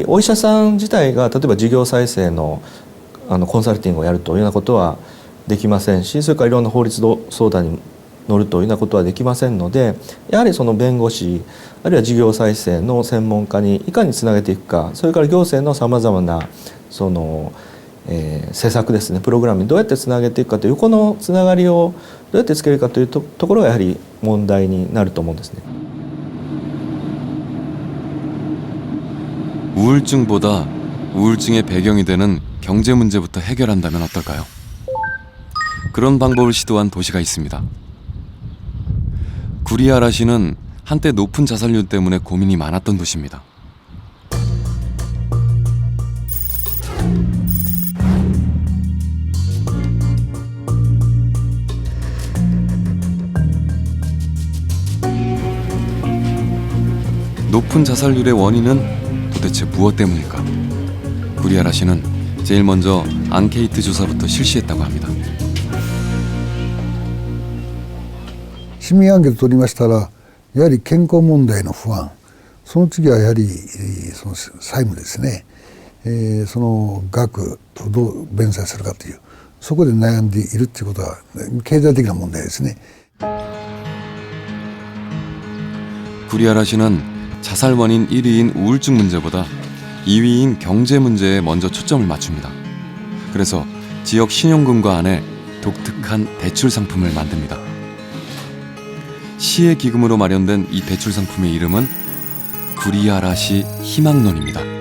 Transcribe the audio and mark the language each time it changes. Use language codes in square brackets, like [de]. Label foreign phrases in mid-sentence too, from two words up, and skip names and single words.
[ja] お医者さん自体が例えば事業再生のコンサルティングをやるというようなことはできませんしそれからいろんな法律相談に乗るというようなことはできませんのでやはりその弁護士あるいは事業再生の専門家にいかにつなげていくかそれから行政のさまざまなその、施策ですねプログラムにどうやってつなげていくかというこのつながりをどうやってつけるかというところがやはり問題になると思うんですね。 [ko] 우울증보다 우울증의 배경이 되는 경제 문제부터 해결한다면 어떨까요? 그런 방법을 시도한 도시가 있습니다. 구리아라시는 한때 높은 자살률 때문에 고민이 많았던 도시입니다. 높은 자살률의 원인은 도대체 무엇 때문일까? 구리아라시는 제일 먼저 앙케이트 조사부터 실시했다고 합니다. [ja] 市民アンケート取りましたらやはり健康問題の不安その次はやはりその債務ですね、その額をどう弁済するかというそこで悩んでいるということは経済的な問題ですね。 [ko] 구리아라시는 자살 원인 1위인 우울증 문제보다 2위인 경제 문제에 먼저 초점을 맞춥니다. 그래서 지역 신용금고 안에 독특한 대출 상품을 만듭니다. 시의 기금으로 마련된 이 대출 상품의 이름은 구리아라시 희망론입니다.